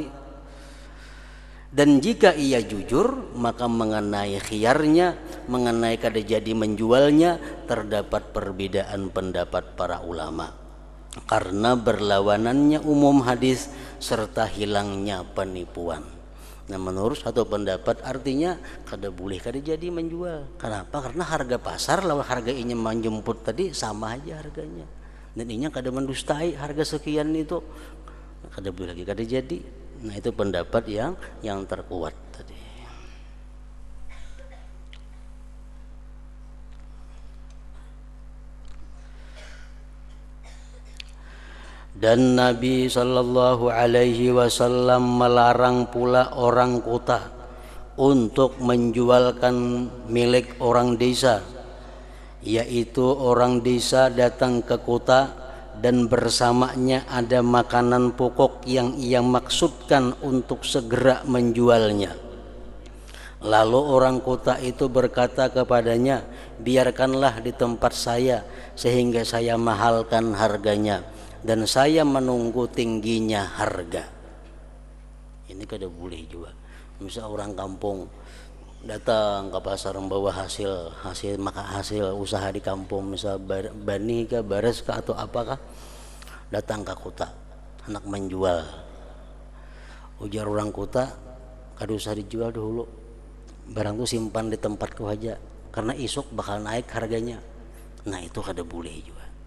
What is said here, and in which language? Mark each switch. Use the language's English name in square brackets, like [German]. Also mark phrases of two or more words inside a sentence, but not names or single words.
[Indonesian] Dan jika ia jujur, maka mengenai khiyarnya, mengenai [Banjar] kada jadi menjualnya, [Indonesian] terdapat perbedaan pendapat para ulama, karena berlawanannya umum hadis serta hilangnya penipuan. Nah menurut satu pendapat artinya [Banjar] kada boleh kada jadi menjual. [Indonesian] Kenapa? Karena harga pasar lawan harga ini menjemput tadi sama aja harganya. [Banjar] Dan inya kada mendustai harga sekian itu, kada boleh lagi kada jadi. [Indonesian] Nah itu pendapat yang terkuat tadi. Dan Nabi [Arabic] صلى الله عليه وسلم [Indonesian] melarang pula orang kota untuk menjualkan milik orang desa, yaitu orang desa datang ke kota dan bersamanya ada makanan pokok yang ia maksudkan untuk segera menjualnya. Lalu orang kota itu berkata kepadanya, biarkanlah di tempat saya sehingga saya mahalkan harganya. dan saya menunggu tingginya harga. Ini kada boleh juga. Misal orang kampung datang ke pasar membawa hasil usaha di kampung, misal [Banjar] bani kah, bares kah, [Indonesian] atau apakah, datang ke kota hendak menjual. [Banjar] Ujar orang kota, kada usah dijual dulu, barang itu simpan di tempatku aja karena isuk bakal naik harganya. Nah itu kada boleh juga.